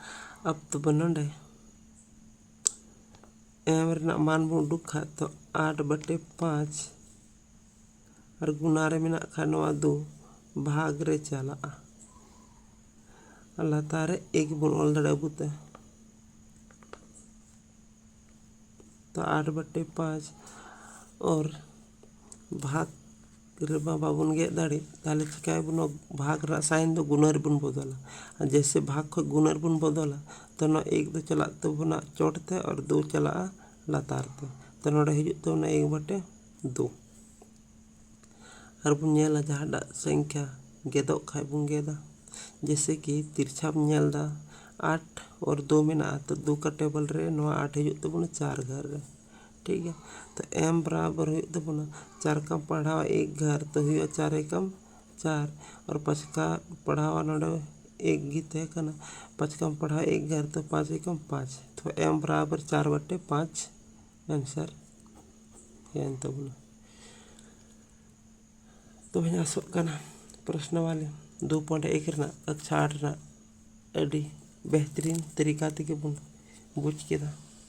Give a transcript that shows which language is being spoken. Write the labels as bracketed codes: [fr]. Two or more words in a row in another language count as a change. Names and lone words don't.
[sat] अब तो नोडे एम रेना मान बन उडुक खा तो 8/5 और गुना रे मेना खा नवा 2 भाग रे चला लातार रे 1 बन ऑल दाड़े अबुते तो 8/5 और भाग रे बाबन गेद दाड़े ताले चिकाय बन भाग रा साइन दो गुना रे बन बदला जैसे भाग खो गुना रे बन बदला तो ना 1 दो चला तबना चोटते और 2 चला लातार ते तो नोडे हिजुत तो 1/2 और बन नेला जहाडा संख्या गेदो खाय बन गेदा [hi] जैसे कि [sat] तिरछा बन नेलदा 8 और 2 मेना तो 2 [hi] का टेबल [sat] रे नवा 8 हिजुत तबना 4 घर रे [hi] ठीक है। [sat] तो m बराबर हुई तबना 4 कम पढ़ावा 1 घर तो हुई 4 एकम 4 और 5 का पढ़ावा नोडे 1 गी तहे कना 5 कम पढ़ावा 1 घर तो 5 एकम 5 तो m बराबर 4/5 आंसर हेन तबना तो भैया आसोग कना प्रश्न वाले 2.1 रेना कक्षा 8 रेना अड़ी बेहतरीन तरीका तेगे बन बुझ केदा।